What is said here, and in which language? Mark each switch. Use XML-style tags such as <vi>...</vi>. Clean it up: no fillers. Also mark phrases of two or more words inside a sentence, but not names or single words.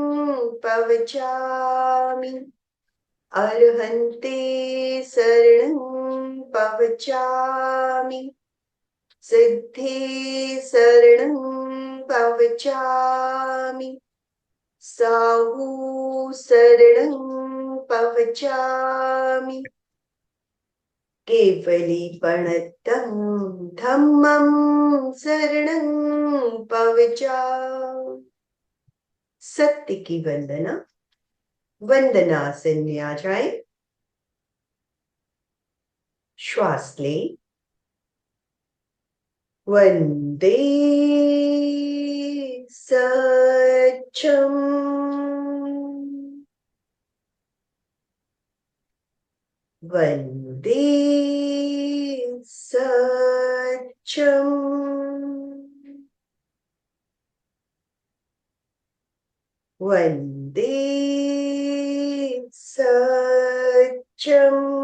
<pra>पवचामि, अर्हन्ते शरणं पवचामि, सिद्धे शरणं पवचामि, साहू शरणं पवचामि, केवली प्रणतम धम्मं शरणं पवचामि।</pra> <hi>सत्य की वंदना। वंदनासन में आ जाए। श्वास ले।</hi> <pra>वंदे सच्चम, वंदे सच्चम, वंदे सच्चम।</pra>